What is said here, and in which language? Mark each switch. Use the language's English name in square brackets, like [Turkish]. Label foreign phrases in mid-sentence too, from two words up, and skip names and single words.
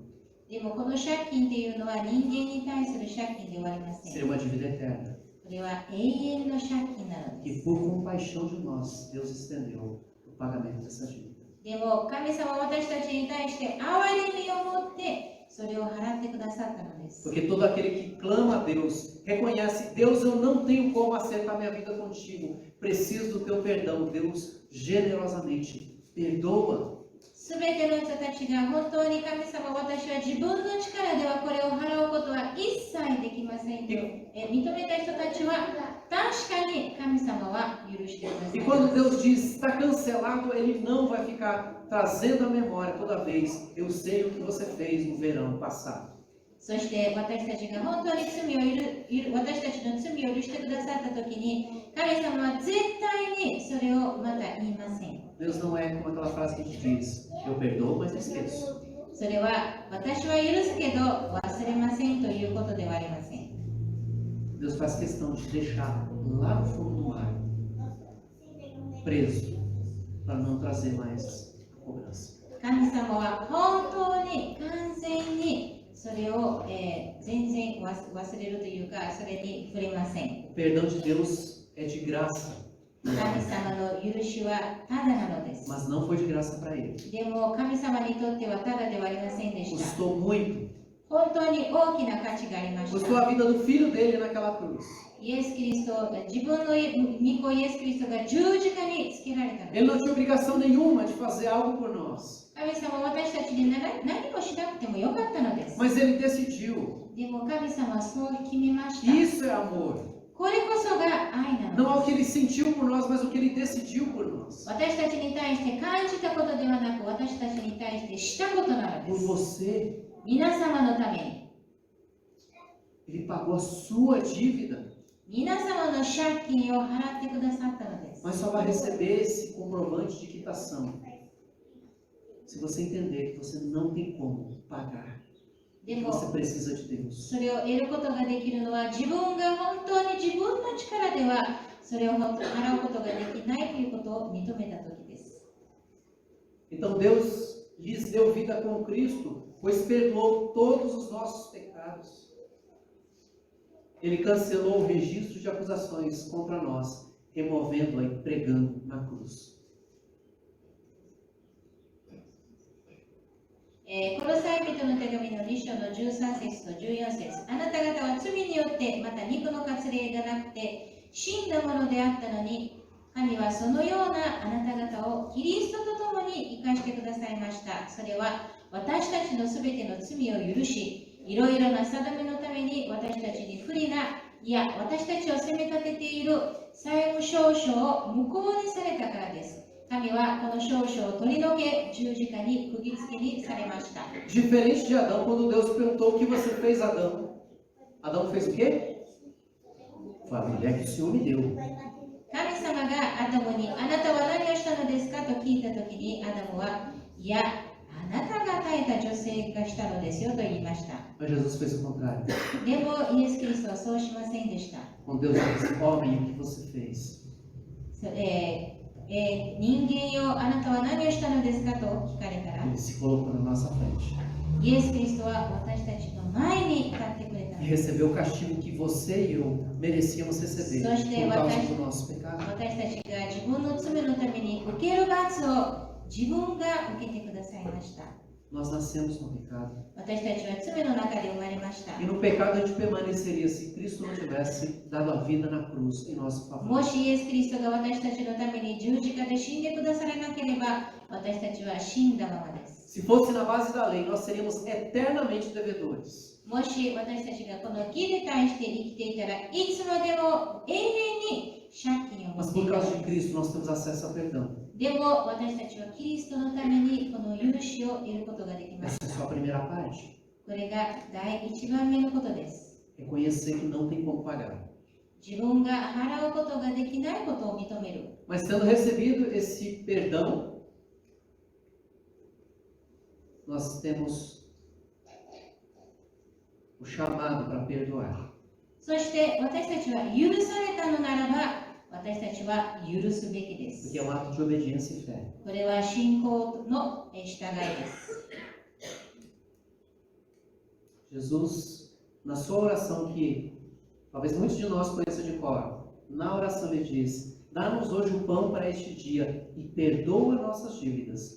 [Japanese] でもこの借金っていうのは人間に対する借金ではありません。 [Portuguese] Seria uma dívida eterna. [Japanese] これは永遠の借金なので [Portuguese] E [Japanese] す。 [Portuguese] por compaixão de nós, Deus estendeu o pagamento dessa dívida. [Japanese] でも神様は私たちに対して憐れみを持ってそれを払ってくださったのです。 [Portuguese] Porque todo aquele que clama a Deus, reconhece, Deus, eu não tenho como acertar minha vida contigo, preciso do teu perdão. Deus generosamente perdoa. [Japanese] すべての人たちが本当に神様、私は自分の力ではこれを払うことは一切できませんと認めた人たちは確かに神様は許してくださ [Portuguese] E [Japanese] い [Portuguese] quando [Japanese] ます。 [Portuguese] Deus diz está cancelado, Ele não vai ficar trazendo à memória toda vez. Eu sei o que você fez no verão passado. [Japanese] そして私たちが本当に私たちの罪を許してくださったときに神様は絶対にそれをまた言いません。 [Portuguese] Deus não é como aquela frase que a gente diz, eu perdoo, mas não esqueço. [Japanese] それは私は許すけど忘れませんということではありません。 [Portuguese] Deus faz questão de deixar lá no fundo do mar, preso, para não trazer mais cobrança. [Japanese] 神様は本当に完全にそれを、全然忘れるというかそれに触れません。 [Portuguese] O perdão de Deus é de graça, [Japanese] 神様の許しはただなのです。 [Portuguese] mas não foi de graça para ele. [Japanese] でも神様にとってはただではありませんでした。 [Portuguese] Custou muito. [Japanese] 本当に大きな価値がありまし [Portuguese] Custou [Japanese] た。 [Portuguese] a vida do filho dele naquela cruz. [Japanese] イエス・キリスト、自分の御子イエス・キリストが十字架につけられたの [Portuguese] Ele [Japanese] です。 [Portuguese] não tinha obrigação nenhuma de fazer algo por nós, [Japanese] 神様は私たちに何もしなくてもよかったのです。 [Portuguese] mas ele decidiu. [Japanese] でも神様はそう決めました。 [Portuguese] Isso é amor. [Japanese] これこそが愛な [Portuguese] Não [Japanese] の [Portuguese] ao [Japanese] で [Portuguese] que [Japanese] す。 [Portuguese] ele sentiu por nós, mas o que ele decidiu por nós. [Japanese] 私たちに対して感じたことではなく、私たちに対してしたことなので [Portuguese] Por [Japanese] す。 [Portuguese] você, [Japanese] 皆様のために、 [Portuguese] ele pagou a sua dívida. [Japanese] 皆様の借金を払ってくださったのです。 [Portuguese] Mas só vai receber esse comprovante de quitação se você entender que você não tem como pagar. [Japanese] で [Portuguese] Que [Japanese] も、 [Portuguese] você precisa de Deus. [Japanese] それを得ることができるのは、自分が本当に自分の力では、それを本当に払うことができないということを認めたときです。 [Portuguese] Então Deus lhes deu vida com Cristo, pois perdoou todos os nossos pecados. Ele cancelou o registro de acusações contra nós, removendo-a e pregando na cruz. [Japanese] コロサイ人の手紙の2章の13節と14節、あなた方は罪によってまた肉の割礼がなくて死んだものであったのに、神はそのようなあなた方をキリストと共に生かしてくださいました。それは私たちのすべての罪を許し、いろいろな定めのために私たちに不利な、いや私たちを責め立てている債務証書を無効にされたからです。神はこの証書を取り除け、十字架に釘付けにされました。 [Portuguese] Diferente de Adão, quando Deus perguntou o que você fez, Adão. Adão fez o quê? Foi a mulher que o Senhor me deu. [Japanese] 神様がアダムに、あなたは何をしたのですかと聞いたときに、アダムは、いや、あなたが与えた女性がしたのですよと言いました。 [Portuguese] Mas Jesus fez o contrário. [Japanese] でも、イエス・キリストはそうしませんでした。 [Portuguese] Quando Deus disse, homem, o que você fez? [Japanese] 人間よ、あなたは何をしたのですかと聞かれたら、 [Portuguese] Ele se colocou na nossa frente [Japanese] イエス・キリストは私たちの前に立ってくれたの [Portuguese] e [Japanese] です。 [Portuguese] recebeu o castigo que você e eu merecíamos receber por causa do nosso pecado. [Japanese] 私たちが自分の罪のために受ける罰を自分が受けてくださいました。 [Portuguese] Nós nascemos no pecado. [Japanese] 私たちは罪の中で生まれました。 [Portuguese] E no pecado a gente permaneceria se Cristo não tivesse dado a vida na cruz em nosso [Japanese] も [Portuguese] favor. [Japanese] しイエス・キリストが私たちのために十字架で死んでくださらなければ、私たちは死んだままです。 [Portuguese] Se fosse na base da lei, nós seríamos eternamente devedores. [Japanese] もし私たちがこの義に対して生きていたらいつまでも永遠に借金を持 [Portuguese] Mas [Japanese] ってい [Portuguese] por [Japanese] た [Portuguese] causa [Japanese] の [Portuguese] de [Japanese] です。 [Portuguese] Cristo nós temos acesso ao perdão. [Japanese] でも私たちはキリストのためにこの許しを得ることができまし [Portuguese] Essa [Japanese] た。 [Portuguese] é só a primeira parte. [Japanese] これが第一番目のことです。 [Portuguese] Reconhecer que não tem como pagar. [Japanese] 自分が払うことができないことを認める。 [Portuguese] Mas tendo recebido esse perdão, nós temos o chamado para perdoar. [Japanese] そして私たちは許されたのならば、私たちは許すべきで [Portuguese] Porque [Japanese] す。 [Portuguese] é um ato de obediência e fé. [Japanese] これは信仰の従いです。 [Portuguese] Jesus, na sua oração que talvez muitos de nós conheçam de cor, na oração ele diz, dá-nos hoje o pão para este dia e perdoa nossas dívidas.